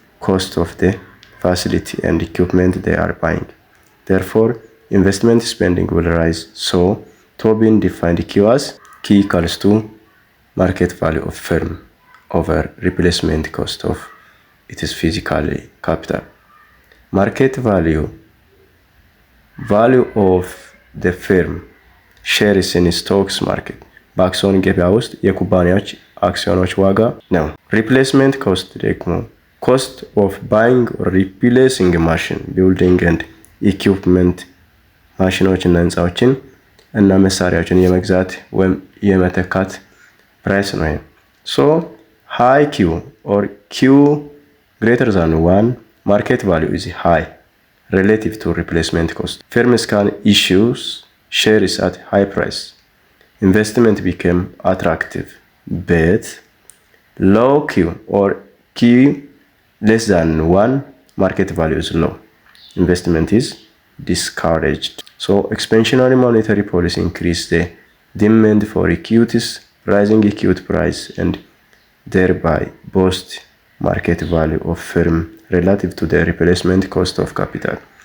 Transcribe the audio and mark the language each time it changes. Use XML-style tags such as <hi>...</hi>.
<en>cost of the facility and equipment they are buying. Therefore, investment spending will rise. So, Tobin defined Q as Q equals to market value of firm over replacement cost of its physical capital. Market value of the firm shares in stocks market</en> <am>በአክሲዮን ገበያ ውስጥ የኩባንያዎች አክሲዮኖች ዋጋ ነው።</am> <en>ሪፕሌስመንት ኮስት</en> <am>ደግሞ</am> <en>ኮስት ኦፍ ባይንግ ኦር ሪፕሌሲንግ ማሽን ቢልዲንግ ኤንድ ኢኩፕመንት</en> <am>ማሽኖች እና ህንፃዎችን እና መሳሪያዎችን የመግዛት ወይም የመተካት</am> <en>ፕራይስ</en> <am>ነው።</am> <en>ሶ ሃይ ኪው ኦር ኪው greater than 1 market value is high relative to replacement cost. Firms can issue shares at high price. Investment became attractive, but low Q or Q less than 1 market value is low. Investment is discouraged. So expansionary monetary policy increased the demand for equities, rising equity price and thereby boost market value of firm relative to the replacement cost of capital.</en>